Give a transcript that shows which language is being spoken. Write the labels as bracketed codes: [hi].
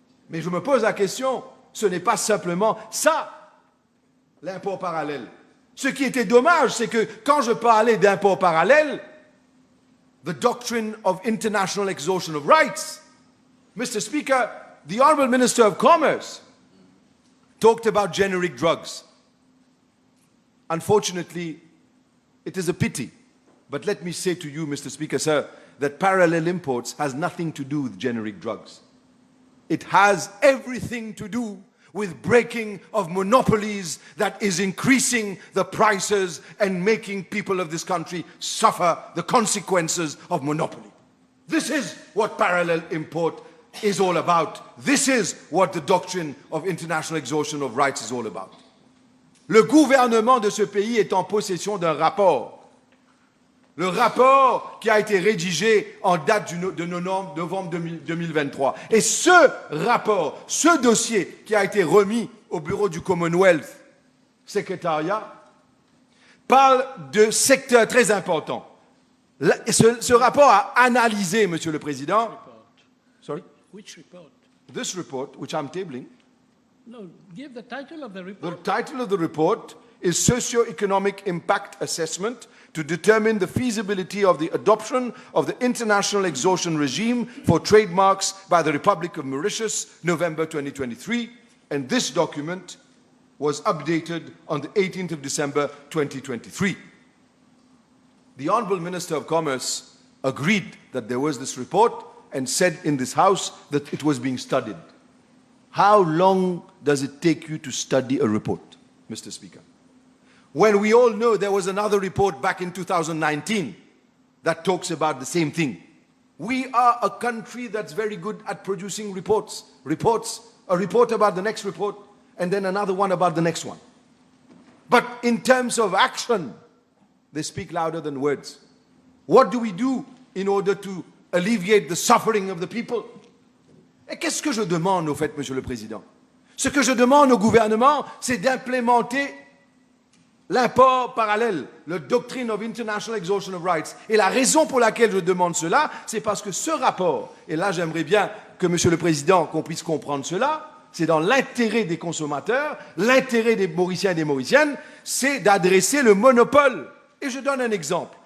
[fr] Mais je me pose la question, ce n'est pas simplement ça, l'import parallèle. Ce qui était dommage, c'est que quand je parlais d'import parallèle, [en] the doctrine of international exhaustion of rights, Mr. Speaker, the Honourable Minister of Commerce talked about generic drugs. Unfortunately, it is a pity, but let me say to you, Mr. Speaker, sir, that parallel imports has nothing to do with generic drugs. It has everything to do with breaking of monopolies that is increasing the prices and making people of this country suffer the consequences of monopoly. This is what parallel import is all about. This is what the doctrine of international exhaustion of rights is all about. [fr] Le gouvernement de ce pays est en possession d'un rapport. Le rapport qui a été rédigé en date de novembre 2023. Et ce rapport, ce dossier qui a été remis au bureau du Commonwealth Secretariat, parle de secteurs très importants. Ce rapport a analysé, Monsieur le Président. [en] Sorry? Which report? This report, which I'm tabling, No, give the title of the The report. title of the report is Socio-Economic Impact Assessment to determine the feasibility of the adoption of the international exhaustion regime for trademarks by the Republic of Mauritius, November 2023. And this document was updated on the 18th of December 2023. The Honourable Minister of Commerce agreed that there was this report and said in this House that it was being studied. How long does it take you to study a report, Mr. Speaker? When we all know there was another report back in 2019 that talks about the same thing. We are a country that's very good at producing reports. A report about the next report, and then another one about the next one. But in terms of action, they speak louder than words. What do we do in order to alleviate the suffering of the people? [fr] Et qu'est-ce que je demande au fait, Monsieur le Président? Ce que je demande au gouvernement, c'est d'implémenter l'import parallèle, la doctrine [en] of international exhaustion of rights. [fr] Et la raison pour laquelle je demande cela, c'est parce que ce rapport, et là j'aimerais bien que Monsieur le Président, qu'on puisse comprendre cela, c'est dans l'intérêt des consommateurs, l'intérêt des Mauriciens et des Mauriciennes, c'est d'adresser le monopole. Et je donne un exemple.